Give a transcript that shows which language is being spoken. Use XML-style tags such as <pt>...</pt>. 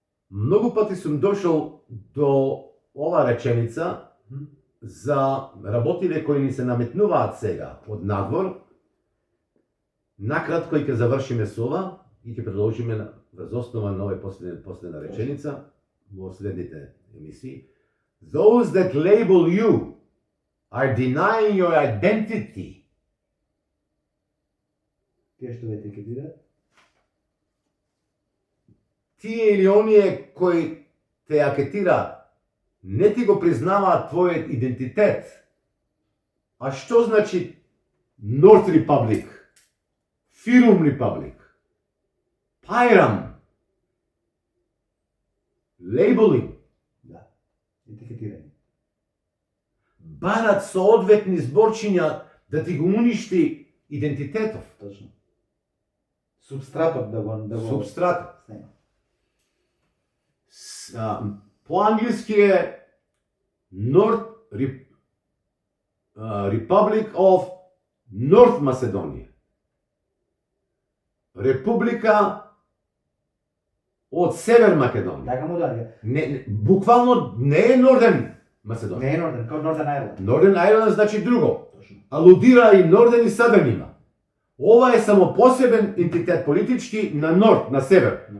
<mk>Многу пати сум дошол до ова реченица за работиле кои ни се наметнуваат сега од надвор. Накратко и ќе завршиме со ова и ќе продолжиме врз основа на овој последна реченица во следните емисии.</mk> <en>Those that label you are denying your identity.</en> <mk>Тие што ве етикетираат, Тие или оние кои те акетираат, не ти го признаваат твојот идентитет. А што значи North Republic, Fyrom Republic, Pyram, labeling, да, етикетирање. барат соодветни зборчиња да ти го уништи идентитетов, Точно. Субстратот да го субстрат. снема. По-англиски е North Republic of North Macedonia. Република од Север Македонија. Така му доаѓа. Буквално не е Норден Macedonија. Не е Норден, као Норден Ајрланд. Норден Ајрланд значи друго. Точно. Алудира и Норден и Садрн има. Ова е само посебен ентитет политички на норд, на север.</mk>